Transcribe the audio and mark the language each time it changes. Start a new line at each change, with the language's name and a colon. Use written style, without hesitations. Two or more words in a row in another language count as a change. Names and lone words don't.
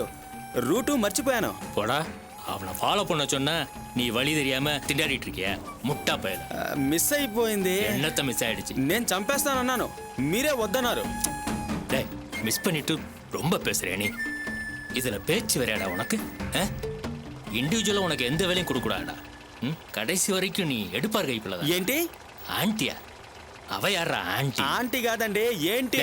Telugu: రూటు మర్చిపోయాను.
Tamil: போடா, அவனை ஃபாலோ பண்ண சொன்னா நீ வழி தெரியாம திண்டாடிட்டு இருக்கிய முட்டா பயல.
Telugu: మిస్ అయిపోయింది.
Tamil: என்னத்த மிஸ் ஆயிடுச்சு?
Telugu: నేను చంపేస్తానన్నాను, మీరే వద్దన్నారు.
Tamil: டேய், மிஸ் பண்ணிட்டு ரொம்ப பேசுறியா நீ? இதுல பேச்சு வரையாடா உனக்கு? இண்டிவிஜுவலா உனக்கு எந்த வேலையும் கொடுக்கூடாடா. கடைசி வரைக்கும் நீ எடுப்பார் கைப்பிள்ளதான்.
Telugu: ఏంటి?
Tamil: ஆண்டியா? அவ யாரா ஆண்டி?
Telugu: ఆంటీ కాదండి, ఏంటి?